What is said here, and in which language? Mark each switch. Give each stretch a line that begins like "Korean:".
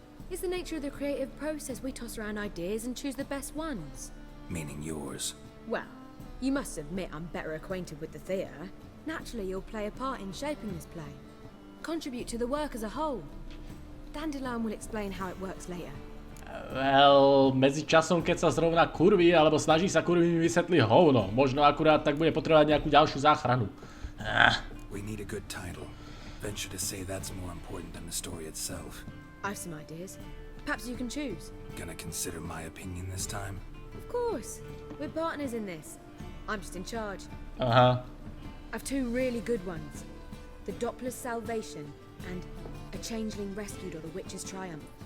English: It's the nature of the creative process. We toss around ideas and choose the best ones. Meaning yours. Well, you must admit I'm better acquainted with the theatre. Naturally, you'll play a part in shaping this play. Contribute to the work as a whole. Dandelion will explain how it works later.
Slovak: Well, medzi časom, keď sa zrovna kurví, alebo snaží sa kurví, mi vysvetlí hovno. Možno akurát tak bude potrebovať nejakú ďalšiu záchranu.
English: We need a good title. Venture to say that's more important than the story itself. I've some ideas. Perhaps you can choose. Gonna consider my opinion this time? Of course. We're partners in this. I'm just in charge. Aha. I've two really good ones. The Doppler's Salvation and A Changeling Rescued or the Witch's Triumph.